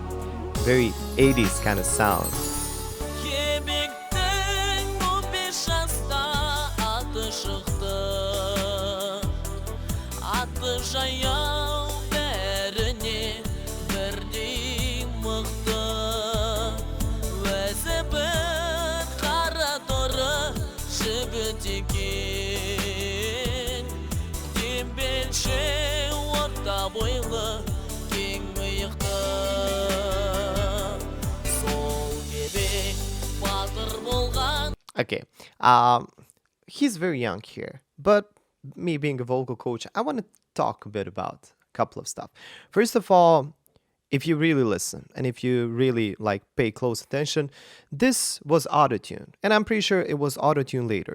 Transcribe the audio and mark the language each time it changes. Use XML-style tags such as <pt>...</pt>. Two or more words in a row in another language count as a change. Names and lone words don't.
<en>Very 80s kind of sound.</en> <kk>Kebekten bu beşas жаяу бәріне бірдей мықты өзі бір қара торы жігіт екен дембелше орта бойлы кең иықты сол кебек батыр болған.</kk> <en>Okay. He's very young here, but me being a vocal coach, I want to talk a bit about a couple of stuff. First of all, if you really listen and if you really like pay close attention, this was autotune, and I'm pretty sure it was autotune later.</en>